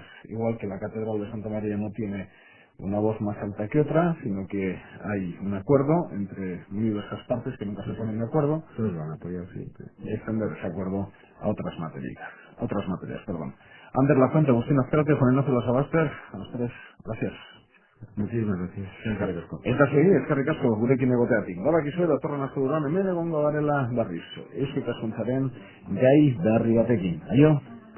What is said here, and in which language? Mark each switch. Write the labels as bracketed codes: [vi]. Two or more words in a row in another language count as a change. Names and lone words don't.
[es] Igual que la catedral de Santa María no tiene una voz más alta que otra, sino que hay un acuerdo entre muy diversas partes que nunca se ponen de acuerdo. Todos van a apoyar siempre. Y extender ese acuerdo a otras materias, perdón. Ander Lafuente, Agustín Azcárate, Juan Ignacio Los Abaster, a los tres, gracias. Muchísimas gracias. [eu] Eta segi, eskerrik asko gurekin egoteatik. Badakizue datorren asteburuan hemen egongo garela berriz. Eusko Ikaskuntzaren gai berri batekin. Aio!